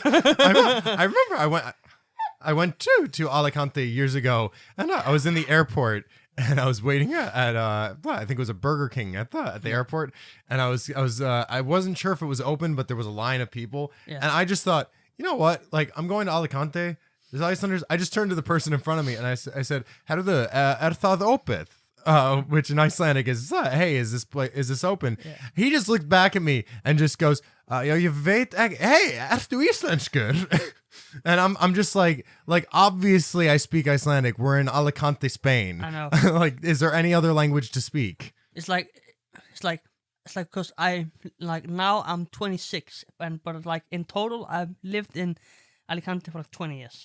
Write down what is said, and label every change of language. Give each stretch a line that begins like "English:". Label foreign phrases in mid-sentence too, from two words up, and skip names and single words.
English: I remember I went to Alicante years ago, and I was in the airport, and I was waiting at I think it was a Burger King at the airport, and I wasn't sure if it was open, but there was a line of people, and I just thought, you know what, like I'm going to Alicante. There's Icelanders. I just turned to the person in front of me and I said, "How do the
Icelandic: það opið?"
English: Which in Icelandic is, "Hey, is this open?" Yeah. He just looked back at me and just goes,
Icelandic: "Ja, ég veit ekki. Hey, ertu íslenskur?"
English: And I'm just like obviously I speak Icelandic. We're in Alicante, Spain. I know. Like, is there any other language to speak? It's like because I like now I'm 26, but like in total I've lived in Alicante for like 20 years.